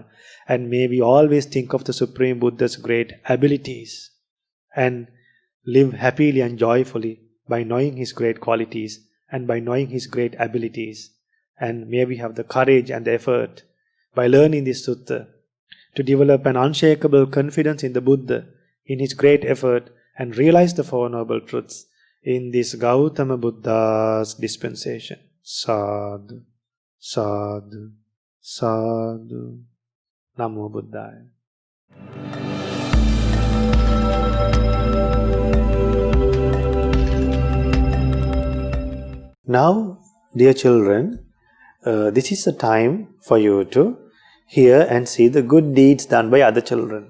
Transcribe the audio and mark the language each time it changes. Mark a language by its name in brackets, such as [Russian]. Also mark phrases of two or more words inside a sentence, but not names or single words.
[English] And may we always think of the Supreme Buddha's great abilities and live happily and joyfully by knowing his great qualities and by knowing his great abilities. And may we have the courage and the effort by learning this sutta to develop an unshakable confidence in the Buddha, in his great effort, and realize the Four Noble Truths in this Gautama Buddha's dispensation. [Pali] Sadhu, sadhu, sadhu. Namo Buddhaya. [English] Now, dear children, this is a time for you to hear and see the good deeds done by other children.